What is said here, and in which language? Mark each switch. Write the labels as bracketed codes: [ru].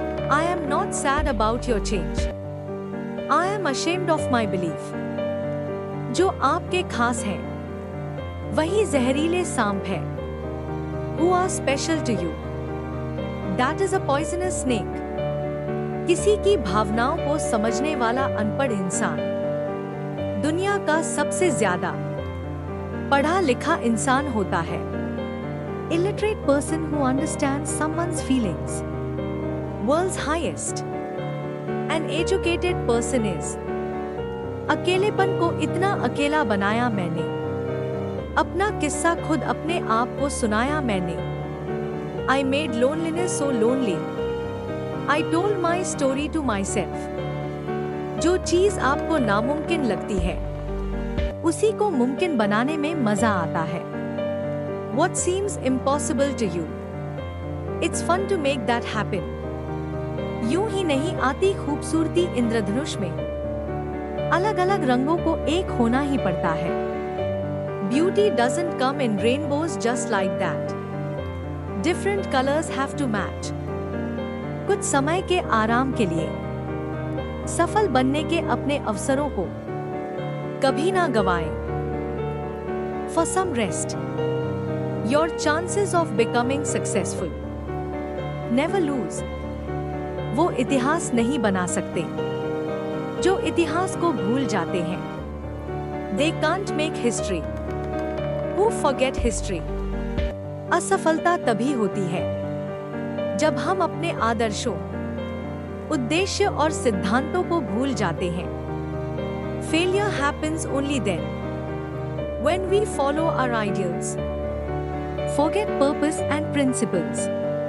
[en] I am not sad about your change, I am ashamed of my belief। [hi] जो आपके खास हैं वही जहरीले सांप है। [en] Who are special to you? That is a poisonous snake. [hi] किसी की भावनाओं को समझने वाला अनपढ़ इंसान दुनिया का सबसे ज्यादा पढ़ा लिखा इंसान होता है। [en] Illiterate person who understands someone's feelings. World's highest. An educated person is. [hi] अकेलेपन को इतना अकेला बनाया मैंने, अपना किस्सा खुद अपने आप को सुनाया मैंने। [en] I made loneliness so lonely. I told my story to myself. [hi] जो चीज आपको नामुमकिन लगती है, उसी को मुमकिन बनाने में मजा आता है। [en] What seems impossible to you, it's fun to make that happen. [hi] यूं ही नहीं आती खूबसूरती इंद्रधनुष में, अलग अलग रंगों को एक होना ही पड़ता है। [en] Beauty doesn't come in rainbows just like that. Different colors have to match. [hi] कुछ समय के आराम के लिए, सफल बनने के अपने अवसरों को कभी ना गवाएं। [en] For some rest, your chances of becoming successful. Never lose. [hi] वो इतिहास नहीं बना सकते जो इतिहास को भूल जाते हैं। [en] They can't make history. Who forget history. [hi] असफलता तभी होती है जब हम अपने आदर्शों, उद्देश्य और सिद्धांतों को भूल जाते हैं। [en] Failure happens only then, when we follow our ideals, forget purpose and principles.